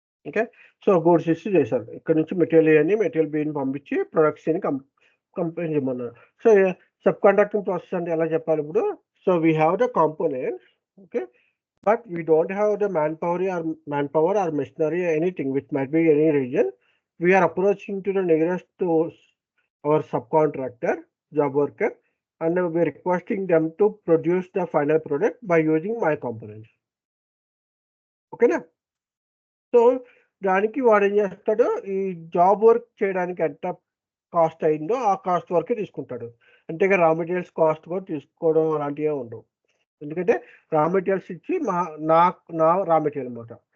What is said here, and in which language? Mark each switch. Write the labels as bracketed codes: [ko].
[te] Okay, so goods issue చేశాను. ఇక్కడ నుంచి మెటీరియల్ ఏని, మెటీరియల్ బిని పంపించి ప్రొడక్ట్స్ అని కంపెనీ చేయమన్నారు. సో సబ్ కాంట్రాక్టింగ్ ప్రాసెస్ అంటే ఎలా చెప్పాలి ఇప్పుడు, [en] So we have the components. Okay, but we don't have the manpower or machinery, anything which might be any region. We are approaching to the nearest to our subcontractor, job worker, and we are requesting them to produce the final product by using my components. Okay na? [te] So దానికి వాడు ఏం చేస్తాడు, ఈ job work చేయడానికి ఎంత cost అయిందో ఆ cost వరకే తీసుకుంటాడు. అంతేగా రా మెటీరియల్స్ కాస్ట్ కూడా తీసుకోవడం అలాంటివే ఉండవు. ఎందుకంటే రా మెటీరియల్స్ ఇచ్చి నా రా మెటీరియల్ అనమాట.